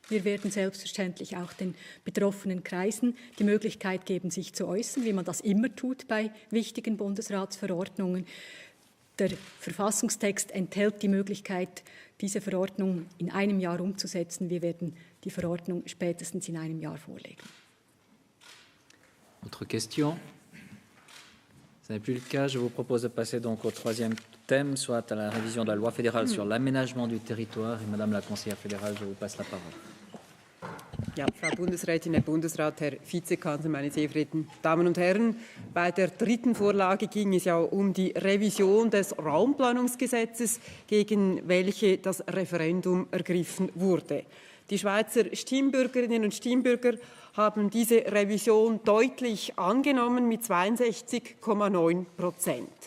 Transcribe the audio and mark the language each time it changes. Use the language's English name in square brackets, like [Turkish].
[German] Wir werden selbstverständlich auch den betroffenen Kreisen die Möglichkeit geben, sich zu äußern, wie man das immer tut bei wichtigen Bundesratsverordnungen. Der Verfassungstext enthält die Möglichkeit, diese Verordnung in einem Jahr umzusetzen. Wir werden die Verordnung spätestens in einem Jahr vorlegen. [French] Autre question? Ce n'est plus le cas. Je vous propose de passer donc au troisième thème, soit à la révision de la loi fédérale sur l'aménagement du territoire. Et Madame la Conseillère fédérale, je vous passe la parole. [German] Ja, Frau Bundesrätin, Herr Bundesrat, Herr Vizekanzler, meine sehr verehrten Damen und Herren. Bei der dritten Vorlage ging es ja um die Revision des Raumplanungsgesetzes, gegen welche das Referendum ergriffen wurde. Die Schweizer Stimmbürgerinnen und Stimmbürger haben diese Revision deutlich angenommen mit 62,9%.